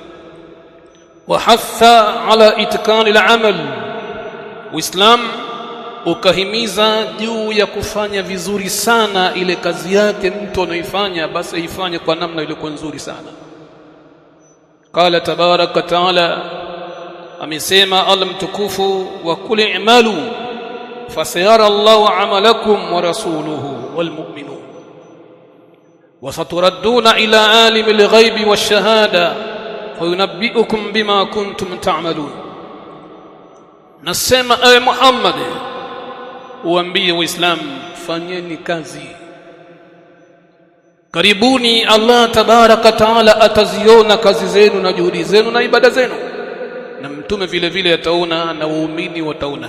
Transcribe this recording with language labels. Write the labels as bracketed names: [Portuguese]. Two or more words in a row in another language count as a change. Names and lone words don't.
[Arabic] وحث على إتقان العمل, [Swahili] Uislamu ukahimiza juu ya kufanya vizuri sana ile kazi yake mtu anaifanya, basi aifanye kwa namna iliyo nzuri sana. [Arabic] قال تبارك وتعالى, [Swahili] amesema Allah mtukufu, [Arabic] وقل اعملوا فسيرى الله عملكم ورسوله والمؤمنون وستردون إلى عالم الغيب والشهادة فينبئكم بما كنتم تعملون. [Swahili] Nasema ewe Muhammad, uambie Waislamu, fanyeni kazi, karibuni Allah [Arabic] تبارك وتعالى [Swahili] ataziona kazi zenu na juhudi zenu na ibada zenu, na mtume vile vile ataona na waumini wataona.